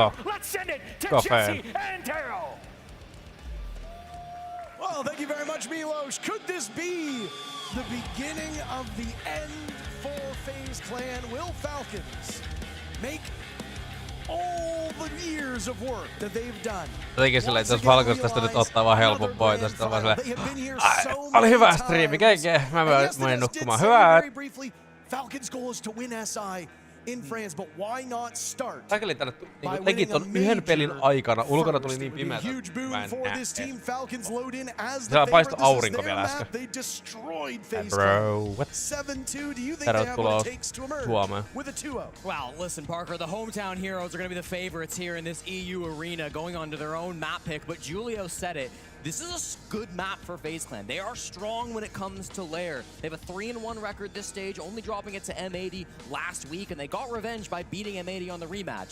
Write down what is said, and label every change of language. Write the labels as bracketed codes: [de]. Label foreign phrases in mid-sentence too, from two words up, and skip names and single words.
[en] Let's send it to Jesse and Taro. Well, thank you very much, Milos. Could this be the beginning of the end for FaZe Clan? Will Falcons make all the years of work that they've done? [fi] Jotenkin silleen, että jos Falcons tästä nyt ottaa vaan helpon voiton, sitten on vaan silleen, oli hyvä striimi, keike, mä menin nukkumaan, hyvää. [en] Falcons' goal is to win SI in France, but why not start? [fi] Säkeli tänne teki ton yhden pelin aikana, ulkona tuli niin pimeätä, mä en näe. Siellä paistoi aurinko vielä äsken. [en] Bro, what? [fi] Tervetuloa Suomeen. [en] Well, listen, Parker, the hometown heroes are going to be the favorites here in this EU arena, going on to their own map pick, but Julio said it. This is a good map for FaZe Clan. They are strong when it comes to lair. They have a 3-1 record this stage, only dropping it to M80 last week, and they got revenge by beating M80 on the rematch.